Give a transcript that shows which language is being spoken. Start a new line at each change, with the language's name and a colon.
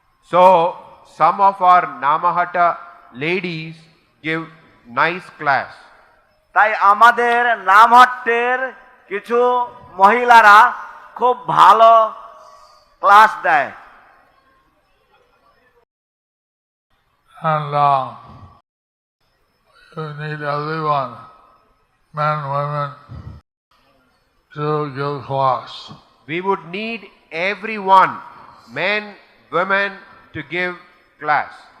English: So some of our Namahata ladies give nice class.
Bangla: তাই আমাদের নামহট্টের কিছু মহিলারা খুব ভালো ক্লাস দেয়।
English: And you need everyone, men, women, to give class. We would need everyone, men, women, to give class.